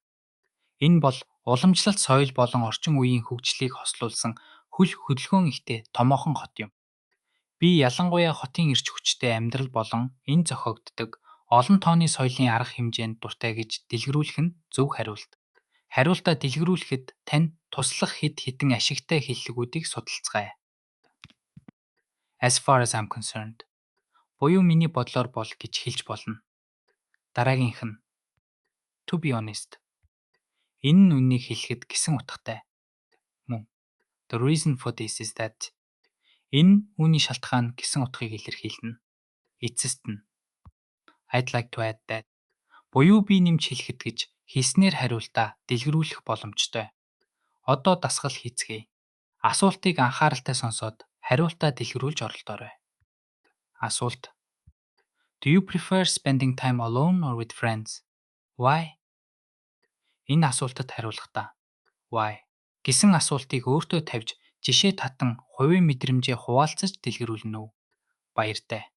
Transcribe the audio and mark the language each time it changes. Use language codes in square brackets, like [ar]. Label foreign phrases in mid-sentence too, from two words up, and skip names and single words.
[mn] Энэ бол уламжлалт соёл болон орчин үеийн хөгжлийг хослуулсан хөл хөдөлгөөн ихтэй томоохон хот юм. Би ялангуяа хотын эрч хүчтэй амьдрал болон энэ зохиогддог олон тооны соёлын арга хэмжээнд дуртай гэж дэлгэрүүлэх нь зөв хариулт. Хариултаа дэлгэрүүлэхэд тань туслах хэд хэдэн ашигтай хэллэгүүдийг судалцгаая. [en] As far as I'm concerned. [mn] Буюу миний бодлоор бол гэж хэлж болно. Дараагийнх нь [en] to be honest. [mn] Энэ нь үнийг хэлэхэд гисэн утгатай. Мөн. [en] The reason for this is that. [mn] Энэ үүний шалтгаан гэсэн утгыг илэрхийлнэ. Эцэст нь [en] I'd like to add that. [mn] Буюу би нэмж хэлэхэд гэж хийснээр хариултаа дэлгэрүүлэх боломжтой. Одоо дасгал хийцгээе. Асуултыг анхааралтай сонсоод хариултаа дэлгэрүүлж оролдоорой. Асуулт. [en] Do you prefer spending time alone or with friends? Why? [mn] Энэ асуултад хариулахдаа why гэсэн асуултыг өөртөө тавьж жишээ татан хувийн мэдрэмжээ хуваалцаж дэлгэрүүлнэ үү? Баяртай.